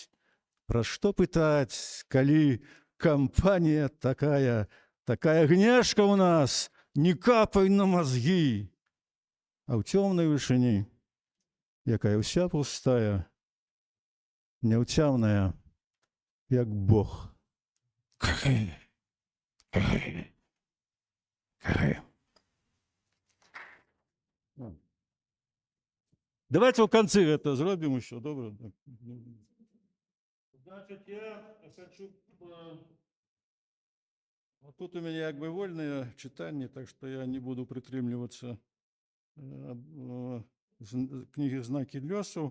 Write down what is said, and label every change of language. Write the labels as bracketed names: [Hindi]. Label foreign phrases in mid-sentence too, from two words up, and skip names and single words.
[Belarusian] Пра што пытаць, калі кампанія такая, такая гнешка ў нас, не капай на мазгі. А ў цёмнай вышыні, якая ўся пустая, няўцямная, як Бог. Кыгы, кыгы, кыгы. [Russian] Давайте в конце это зробім еще, добре? Значит, я хочу... Вот тут у меня как бы вольное читание, так что я не буду притримливаться книги «Знаки лёсу».